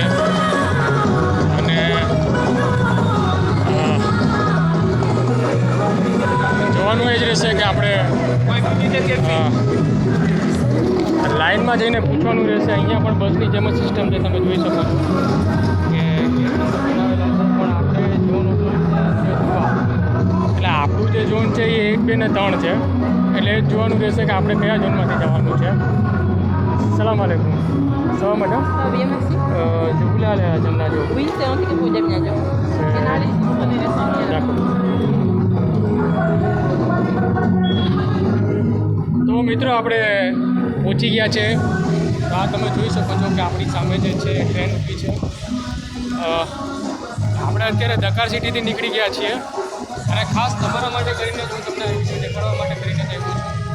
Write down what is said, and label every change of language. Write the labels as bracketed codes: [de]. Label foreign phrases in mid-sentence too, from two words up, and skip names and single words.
[gu] અને જોવાનું એ જ રહેશે કે આપણે લાઇનમાં જઈને પૂછવાનું રહેશે. અહીંયા પણ બસની જેમ જ સિસ્ટમ છે, તમે જોઈ શકો છો કે પણ આપણે ઝોન એટલે આપણું જે ઝોન છે એ 1, 2 ને 3 છે. એટલે એ જ જોવાનું રહેશે કે આપણે કયા ઝોનમાંથી જવાનું છે. [ar] سلام عليكم. [fr] Ça va madame? Ça va bien, merci. Je voulais aller à Jamnajo. Oui, c'est un ticket pour Jamnajo. Allez, vous prenez les 100 000. D'accord. [gu] તો મિત્રો આપણે પહોંચી ગયા છે. તો આ તમે જોઈ શકો છો કે આપણી સામે જે છે ટ્રેન ઊભી છે. આપણે અત્યારે દકાર સિટીથી નીકળી ગયા છીએ અને ખાસ તમારા માટે કરીને હું તમને દેખાડવા માટે કરીને આવ્યો છું.